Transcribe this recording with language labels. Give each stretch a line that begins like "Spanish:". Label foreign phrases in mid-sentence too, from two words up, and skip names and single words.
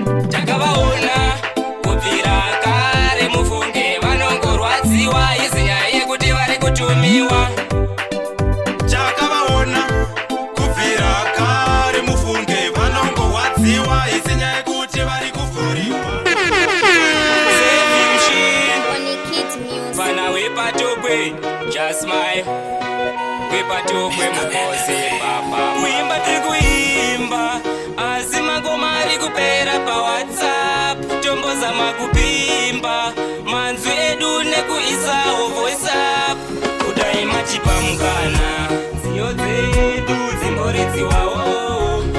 Shona: Takavaona kubvira kare mufunge vanongorwadziwa, izi nyaya yekuti vari kutumiwa. Chakavaona kubvira kare mufunge vanongorwadziwa, izi nyaya yekuti vari kufuriwa.
English: Saving machine. Only Kids Music.
Shona: Fana wepatokwe,
English: just smile.
Shona: Wepatokwe mukosi papa. Kuimba tiri kuimba, asi mangoma ari kupera pa WhatsApp. Tombozama kupimba, manzwi edu nekuisawo
English: voice up.
Shona: Kudai machipamukana, nziyo dzedu dzimboridziwawo.